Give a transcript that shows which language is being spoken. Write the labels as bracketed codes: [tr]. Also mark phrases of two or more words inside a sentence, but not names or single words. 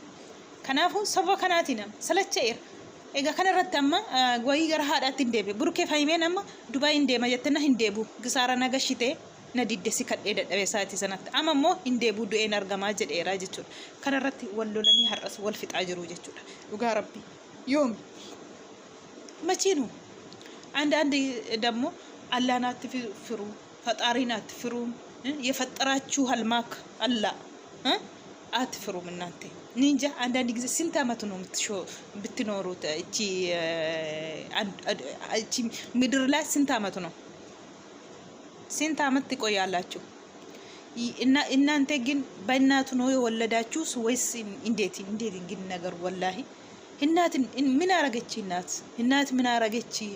[om] Kanaafuu sababa kanaatiin salacha'eera. Egaa kanarratti amma wayii gara haadhaatti hin deebi'e burkee faayimeen amma Dubaay hin deema jettena hin deebu gisaara nagashitee na diddesi kadhee dadhabee isaati sanatti amma immoo hin deebu du'een argamaa jedheera jechuudha. Kanarratti wal lolanii har'as wal fixaa jiru jechuudha. Dhugaa rabbii yoom machiinu [am] አንዳንድ ደግሞ አላህን አትፍሩ ፈጣሪን አትፍሩ የፈጠራችሁ አልማክ አላህ አትፍሩም እናንተ ኒንጃ አንዳንድ ጊዜ ስንት አመት ነው ብትኖሩት እቺ ምድር ላይ ስንት አመት ነው ስንት አመት ትቆያላችሁ እናንተ ግን በእናቱ ነው የወለዳችሁ ወይስ እንዴት ግን ነገር ወላሂ እናት ምን አረገች እናት ምን አረገች